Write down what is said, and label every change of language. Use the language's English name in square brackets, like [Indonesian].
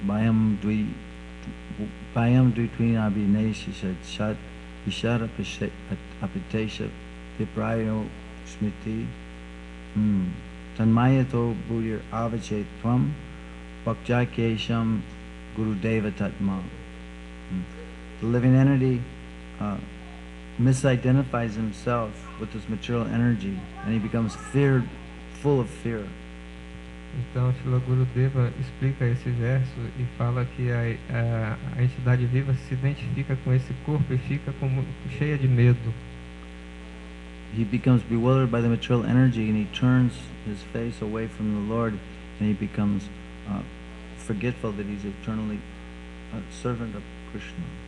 [Sanskrit] Bayam Dvitwina Abhineshishad Shat Ishara Apitesha Viprayo Smriti Tanmayato Bhudir Avachet Tvam Bhakjakesham Gurudeva Tatma. [English] The living entity misidentifies himself with this material energy, and he becomes full of fear. [Portuguese] Então, Srila Gurudeva explica esse verso e fala que a entidade viva se identifica com esse corpo e fica cheia de medo. [English] He becomes bewildered by the material energy, and he turns his face away from the Lord, and he becomes forgetful that he's eternally a servant of Krishna.